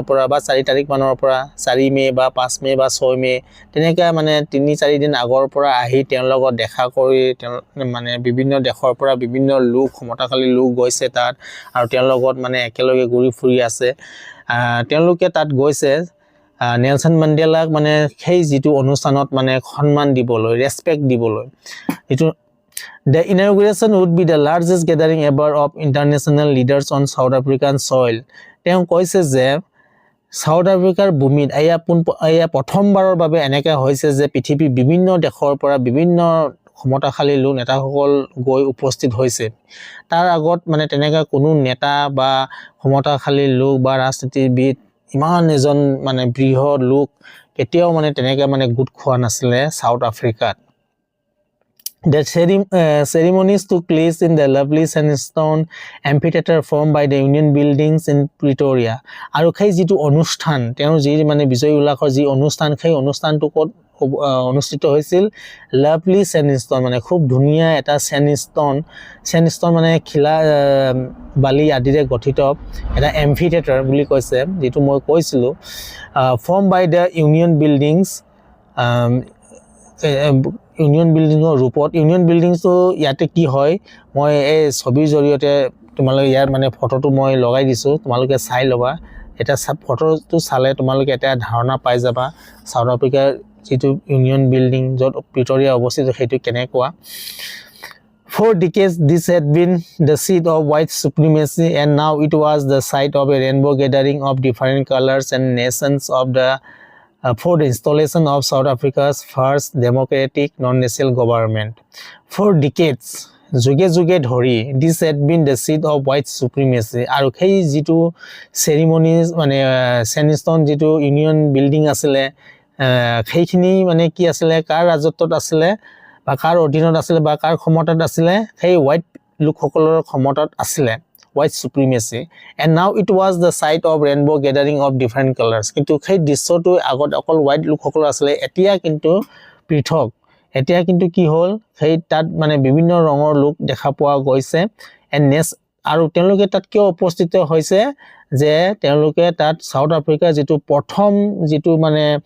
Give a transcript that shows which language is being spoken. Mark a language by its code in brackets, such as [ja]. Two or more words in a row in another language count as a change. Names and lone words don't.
[as] পৰা বা 4 তাৰিখ মানৰ পৰা 4 মে বা 5 মে বা 6 মে তেনেকা মানে 3-4 দিন আগৰ পৰা আহি তেওঁৰ লগত দেখা কৰি মানে বিভিন্ন দেশৰ পৰা বিভিন্ন লোক ক্ষমতাশালী লোক গৈছে তাত আৰু তেওঁৰ লগত মানে একেলগে ঘূৰি ফুৰি আছে তেওঁলোকে তাত গৈছে নেলসন মেণ্ডেলাক মানে সেই যিটো অনুষ্ঠানত মানে সন্মান দিবলৈ ৰেসপেক্ট দিবলৈ এটো The [en] inauguration would be the largest gathering ever of international leaders on South African soil [as] তেওঁ কৈছে যে সাউথ আফ্ৰিকাৰ ভূমিত এয়া প্ৰথমবাৰৰ বাবে এনেকা হৈছে যে পৃথিৱীৰ বিভিন্ন দেশৰ পৰা বিভিন্ন ক্ষমতাশালী লোক নেতাসকল গৈ উপস্থিত হৈছে তাৰ আগত মানে তেনেকা কোনো নেতা বা ক্ষমতাশালী লোক বা ৰাজনীতিবিদ ইমান এজন মানে বৃহৎ লোক কেতিয়াও মানে তেনেকা মানে গুট খোৱা নাছিলে সাউথ আফ্ৰিকাত [en] The ceremonies took place in the lovely sandstone amphitheater formed by the Union Buildings in Pretoria. [as] আৰু সেই যিটো অনুষ্ঠান তেওঁ যি মানে বিজয় উল্লাসৰ যি অনুষ্ঠান সেই অনুষ্ঠানটো ক'ত অনুষ্ঠিত হৈছিল [en] lovely sandstone [as] মানে খুব ধুনীয়া এটা স্যান্ডস্টোন মানে খিলা বালি আদিৰে গঠিত এটা এম্ফিথিয়েটাৰ বুলি কৈছে যেটো মই কৈছিলো [en] form by the Union Buildings [as] ইউনিয়ন বিল্ডিংৰ ৰূপত ইউনিয়ন বিল্ডিংটো ইয়াতে কি হয় মই এই ছবিৰ জৰিয়তে তোমালোকে ইয়াৰ মানে ফটোটো মই লগাই দিছো তোমালোকে চাই লবা এটা ফটোটো চালে তোমালোকে এটা ধাৰণা পাই যাবা সাউথ আফ্ৰিকাৰ যেটো ইউনিয়ন বিল্ডিং যত প্ৰিটৰিয়া অৱস্থিত সেইটো কেনেকুৱা [en] For decades this had been the seat of white supremacy and now it was the site of a rainbow gathering of different colors and nations of the for the installation of South Africa's first democratic non-racial government. For decades, [as] যুগে ধৰি [en] this had been the seat of white supremacy. [as] আৰু সেই যিটো ceremonies মানে স্যান্ডস্টোন যিটো ইউনিয়ন বিল্ডিং আছিলে সেইখিনি মানে কি আছিলে কাৰ ৰাজত্বত আছিলে বা কাৰ অধীনত আছিলে বা কাৰ ক্ষমতাত আছিলে সেই হোৱাইট লোকসকলৰ ক্ষমতাত আছিলে [en] white supremacy and now it was the site of rainbow gathering of different colors [as] কিন্তু সেই দৃশ্যটো আগত অকল হোৱাইট লোকসকল আছিলে এতিয়া কিন্তু পৃথক এতিয়া কিন্তু কি হ'ল সেই তাত মানে বিভিন্ন ৰঙৰ লোক দেখা পোৱা গৈছে আৰু তেওঁলোকে তাত কিয় উপস্থিত হৈছে যে তেওঁলোকে তাত সাউথ আফ্ৰিকাৰ যেটো প্ৰথম যেটো মানে